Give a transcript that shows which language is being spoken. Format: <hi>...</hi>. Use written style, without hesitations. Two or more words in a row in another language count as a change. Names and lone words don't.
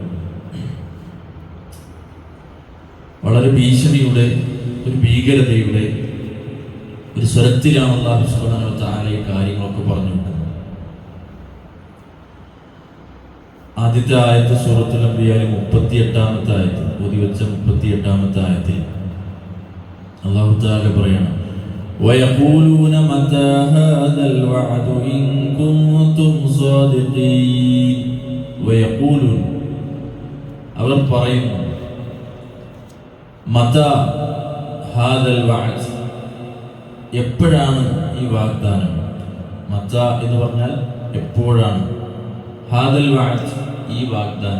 <ml>വളരെ ഭീഷണിയുടെ, ഒരു ഭീകരതയുടെ ഒരു സ്വരത്തിലാണ്</ml> <ar>الله سبحانه و تعالى</ar> <ml>ഈ കാര്യങ്ങളൊക്കെ പറഞ്ഞു വെക്കുന്നത്. ആദ്യത്തെ ആയത്ത് സൂറത്തുൽ അംബിയായിലെ 38-ാമത്തെ ആയത്ത്, ഓതിവെച്ച 38-ാമത്തെ ആയത്തിൽ</ml> <ar>الله تعالى</ar> <ml>പറയണം,</ml> <ar>وَيَقُولُونَ مَتَى هَذَا الْوَعْدُ إِن كُنتُمْ صَادِقِينَ. وَيَقُولُونَ,</ar> <ml>അവർ പറയുന്നു,</ml> <ar>متى هذا الوعد,</ar> <ml>എപ്പോഴാണ് ഈ വാഗ്ദാനം. മതാ എന്ന് പറഞ്ഞാൽ എപ്പോഴാണ്,</ml> <ar>هذا الوعد</ar> <ml>ഈ വാഗ്ദാനം.</ml>